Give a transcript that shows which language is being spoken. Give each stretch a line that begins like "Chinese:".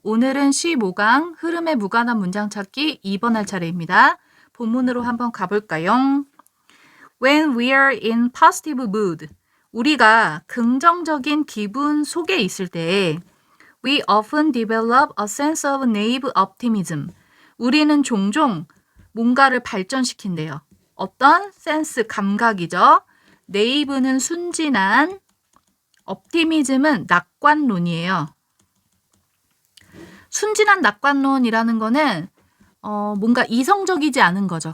Korean: 오늘은 15강 흐름에 무관한 문장 찾기 2번 할 차례입니다. 본문으로 한번 가볼까요?
English: When we are in positive mood,
Korean: 우리가 긍정적인 기분 속에 있을 때
English: we often develop a sense of naive optimism.
Korean: 우리는 종종 뭔가를 발전시킨대요. 어떤 센스, 감각이죠. naive는 순진한, optimism은 낙관론이에요. 순진한 낙관론이라는 거는 뭔가 이성적이지 않은 거죠.